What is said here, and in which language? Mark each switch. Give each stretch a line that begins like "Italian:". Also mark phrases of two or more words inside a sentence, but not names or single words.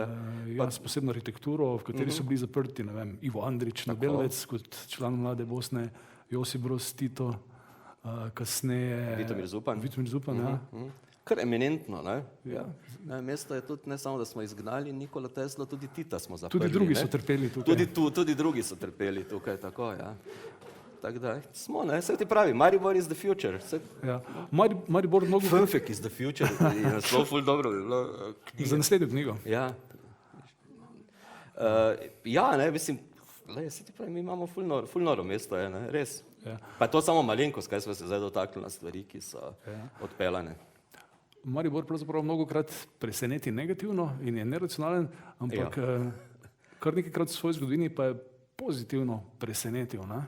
Slovenian: Ja, s posebno arhitekturo, v kateri so bili zaprti, ne vem, Ivo Andrić, Nebelvec, kot član Mlade Bosne, Josip Broz Tito, kasneje... Vitomir Zupan, ja. Kar eminentno, ne? Ja. Mesto je tudi, ne samo, da smo izgnali Nikola Tesla, tudi Tita smo zaprli. Tudi drugi so trpeli tukaj. Tudi drugi so trpeli tukaj, tako, ja. Tako da, smo, ne, se ti pravi,
English: Maribor is the future.
Slovenian: Ja. Maribor mnogo...
English: Perfect is the future,
Slovenian: je naslov ful dobro bi bilo knjiga. Za naslednjo knjigo. Ja. Ja, ne, mislim, se ti pravi, mi imamo ful noro mesto, je, ne, res. Ja. Pa je to samo malenkost, kaj smo se zdaj dotakli na stvari, ki so odpeljane. Maribor pravzaprav mnogokrat preseneti negativno in je neracionalen, ampak kar nekajkrat v svoji zgodovini pa je pozitivno presenetil.